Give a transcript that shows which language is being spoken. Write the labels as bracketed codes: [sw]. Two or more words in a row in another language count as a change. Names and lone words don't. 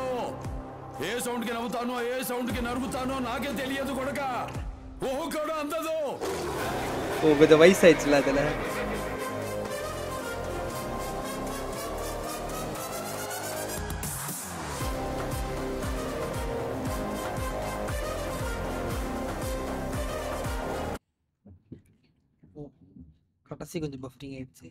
[te] ఏ సౌండ్ కి నవ్వుతానో ఏ సౌండ్ కి నరుకుతానో నాకే తెలియదు కొడక. ఓహో కూడా అందదు. [ta] ஓ கொஞ்சம் வயசாயிடுச்சுல அதில். கடைசி கொஞ்சம் பஃபரிங் ஆயிடுச்சு.